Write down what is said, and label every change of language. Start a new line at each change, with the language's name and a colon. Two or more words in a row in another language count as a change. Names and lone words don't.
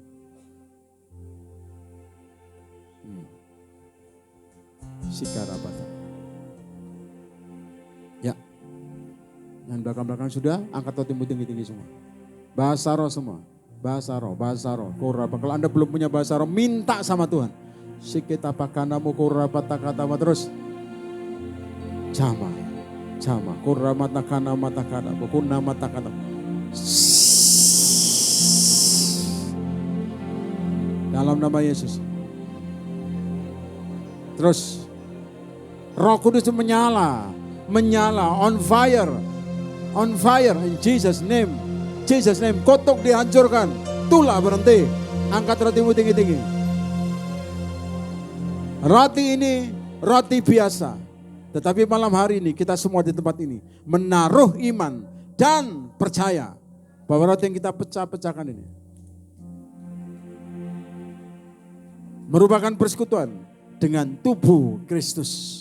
Indonesian: Sikarabata. Ya. Yang belakang-belakang sudah, angkat rotimu tinggi-tinggi semua. Bahasa roh semua. Bahasa roh. Koraba. Kalau Anda belum punya bahasa roh, minta sama Tuhan. Sikita pakanamu korabata katama terus. Cama. Koramata kana mata kana. Kuna mata kana. Dalam nama Yesus. Terus. Roh Kudus menyala.
English: On fire in Jesus name.
Indonesian: Kotok dihancurkan. Tulah berhenti. Angkat rotimu tinggi-tinggi. Roti ini roti biasa. Tetapi malam hari ini kita semua di tempat ini menaruh iman dan percaya bahwa roti yang kita pecahkan ini merupakan persekutuan dengan tubuh Kristus.